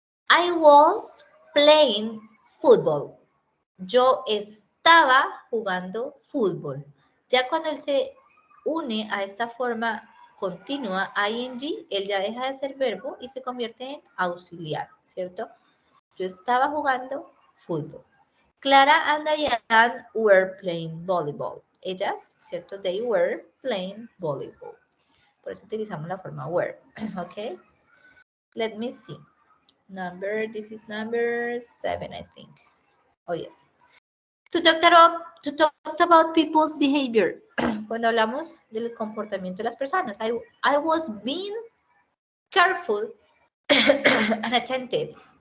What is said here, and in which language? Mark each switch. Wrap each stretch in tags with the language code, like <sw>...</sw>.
<en>I was playing football.</en> <es>Yo estaba jugando fútbol. Ya cuando él se une a esta forma continua ing, él ya deja de ser verbo y se convierte en auxiliar, ¿cierto? Yo estaba jugando fútbol.</es> <en>Clara and Diane were playing volleyball.</en> <es>Ellas, ¿cierto?</es> <en>They were playing volleyball.</en> <es>Por eso utilizamos la forma were, ¿ok?</es> <en>Let me see. This is number 7, I think. Oh, yes. To talk about people's behavior.</en> <es>Cuando hablamos del comportamiento de las personas.</es> <en>I was being careful and attentive.</en>